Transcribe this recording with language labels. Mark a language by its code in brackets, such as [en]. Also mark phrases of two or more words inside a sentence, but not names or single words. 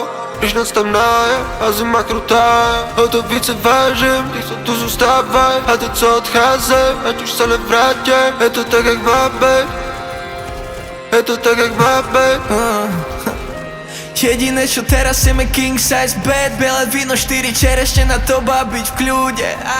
[cs] Když noc temná je a zima krutá je. O to více vážím těch, co tu zůstávaj. A ty, co odcházej, ať už se nevrátí. Je to tak, jak má být. Je to tak, jak má být. [sk] Jediné čo teraz chceme [en] king size bed. [sk] Biele víno, 4 čerešne na to babiť v kľude.